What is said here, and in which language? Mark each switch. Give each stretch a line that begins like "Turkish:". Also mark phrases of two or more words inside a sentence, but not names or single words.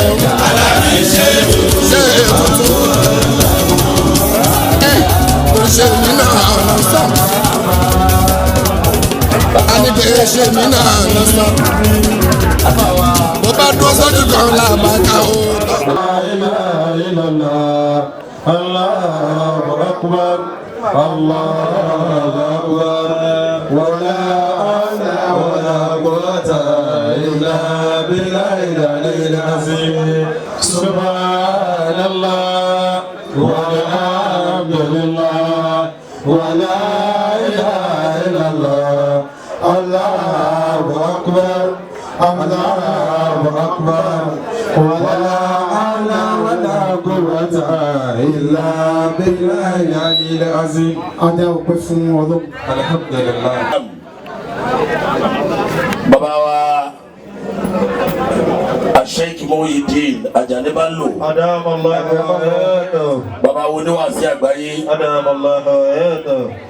Yoruba: Ṣé ètùtù? Ṣé mi náà lọ sọ? A ní pé ṣé mi náà lọ sọ? Mo bá dúró sójú kan lábàkà o.
Arabic: الله أكبر الله أكبر ولا حول ولا قوة إلا بالله العلي العظيم. سبحان الله والحمد لله ولا إله إلا الله. الله أكبر الله أكبر ولا حول ولا قوة إلا بالله العلي العظيم.
Yoruba: Adé ọpẹ́ fún Ọlọ́run. Alhamdulillah. Bàbá wa Sheikh Muhyiddin Ajani Bello.
Arabic: أدام الله حياته.
Yoruba: Bàbá wo ni wàásí àgbáyé.
Arabic: أدام الله حياته.